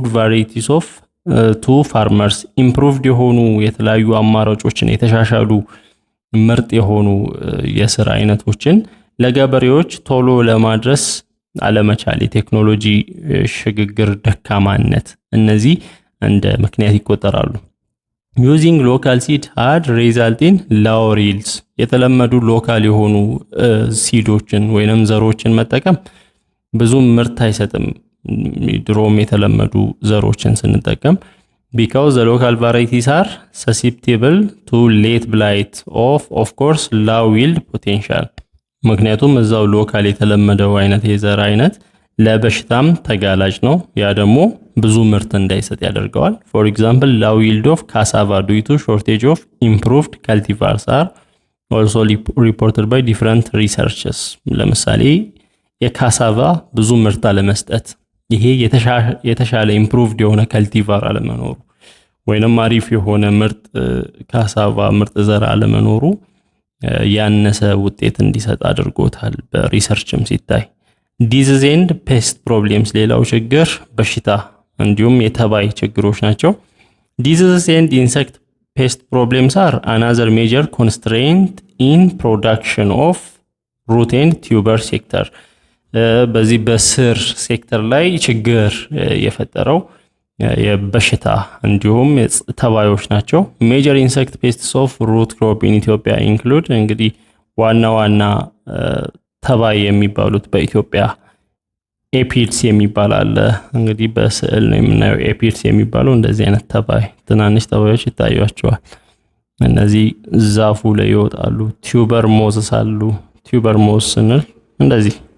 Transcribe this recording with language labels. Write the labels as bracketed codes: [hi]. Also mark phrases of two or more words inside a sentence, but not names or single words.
[en] varieties of to farmers [am] ኢምፕሩቭድ የሆኑ የተለያዩ አማራጮችን የተሻሻሉ ምርጥ የሆኑ የስር አይነቶችን ለገበሬዎች ቶሎ ለማድረስ አለመቻል፣ የቴክኖሎጂ ሽግግር ደካማነት፣ እነዚህ እንደ ምክንያት ይቆጠራሉ። [en] using local seed had result in lower yields [am] የተለመዱ ሎካል የሆኑ ሲዶችን ወይንም ዘሮችን መጠቀም ብዙ ምርት አይሰጥም። ድሮም የተለመዱ ዘሮችን ስንጠቀም [en] because the local varieties are susceptible to late blight of course low yield potential [am] ምክንያቱም እዛው ሎካል የተለመደው አይነት የዘር አይነት ለበሽታም ተጋላጭ ነው። ያ ደግሞ ብዙ ምርት እንዳይሰጥ ያደርገዋል። [en] for example low yield of cassava due to shortage of improved cultivars are also reported by different researchers [am] ለምሳሌ የካሳቫ ብዙ ምርት አለመስጠት፣ ይሄ የተሻለ ኢምፕሩቭድ የሆነ ከልቲቫር አለመኖሩ ወይንም አሪፍ የሆነ ምርጥ ካሳቫ ምርጥ ዘር አለመኖሩ ያነሰ ውጤት እንዲሰጥ አድርጎታል በሪሰርችም ሲታይ። [en] disease and pest problems [am] ሌላው ችግር በሽታ እንዲሁም የተባይ ችግሮች ናቸው። [en] disease and insect pest problems are another major constraint in production of root and tuber sector [am] በዚህ በስር ሴክተር ላይ ችግር የፈጠረው የበሽታ እንዲሁም ተባዮች ናቸው። [en] major insect pests of root crop in Ethiopia include [am] እንግዲህ ዋና ተባይ የሚባሉት በኢትዮጵያ ኤፒድስ የሚባል አለ። እንግዲህ በስዕል ነው የምናየው። ኤፒድስ የሚባለው እንደዚህ አይነት ተባይ ትናንሽ ተባዮች ይታያቸዋል። እነዚህ ዛፉ ላይ ይወጣሉ። [en] tuber moths [am] አሉ። [en] tuber moth [am] ስንል እንደዚህ